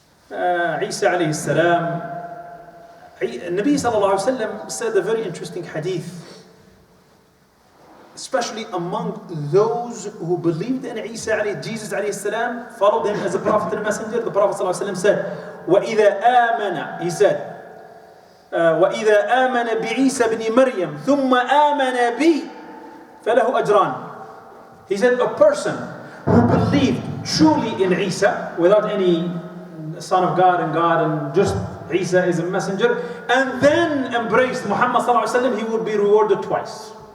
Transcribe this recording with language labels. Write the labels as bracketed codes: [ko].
[en] Isa alayhi salam, Nabi sallallahu alayhi wa sallam said a very interesting hadith, especially among those who believed in Jesus alayhi salam, followed him as a prophet and a messenger. The Prophet sallallahu alayhi wa sallam said, [ar] وَإِذَا آمَنَ, [en] he said, [ar] وَإِذَا آمَنَ بِعِيسَى بْنِ مَرْيَمْ ثُمَّ آمَنَ بِي فَلَهُ أَجْران. [en] He said, a person who believed truly in Isa, without any son of God and just Isa is a messenger, and then embraced Muhammad sallallahu alaihi wasallam, he would be rewarded twice.